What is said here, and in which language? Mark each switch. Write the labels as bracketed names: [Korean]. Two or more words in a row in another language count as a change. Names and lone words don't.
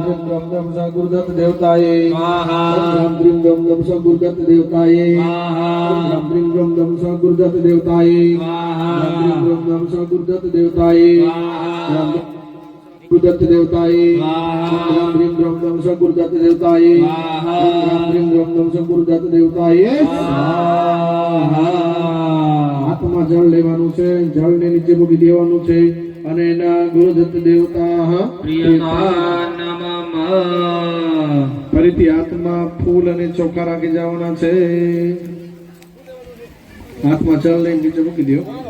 [Sanskrit] ह्रीं द्रम द्रम स्वाहा गुरुदत्त देवताये ओम राम ह्रीं द्रम द्रम स्वाहा गुरुदत्त देवताये ओम राम ह्रीं द्रम द्रम स्वाहा गुरुदत्त देवताये राम ह्रीं द्रम द्रम स्वाहा गुरुदत्त देवताये राम गुरुदत्त देवताये ओम राम ह्रीं द्रम द्रम स्वाहा गुरुदत्त देवताये ओम राम ह्रीं द्रम द्रम स्वाहा गुरुदत्त देवताये [Gujarati] હાથમાં જળ લેવાનું છે, જળને નીચે મૂકી દેવાનું છે અને એના ગુરુદત્ત દેવતા [Sanskrit] પ્રિયતા નમઃ [Gujarati] ફરીથી હાથમાં ફૂલ અને ચોખા રાખી જવાના છે. હાથમાં જળ લઈને નીચે મૂકી દો.